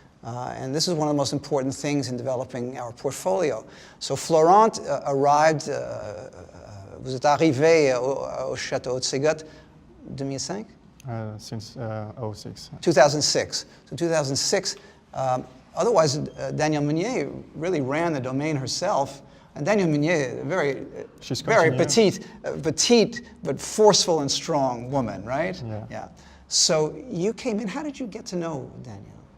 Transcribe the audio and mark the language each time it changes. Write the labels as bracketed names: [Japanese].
[English] And this is one of the most important things in developing our portfolio. So Florent arrived, [French] vous êtes arrivé au Château Haut-Ségottes 2005? [English] Since 2006. 2006. So 2006. Otherwise, Daniel Meunier really ran the domain herself. And Daniel Meunier, very petite, but forceful and strong woman, right? Yeah. So you came in. How did you get to know Daniel?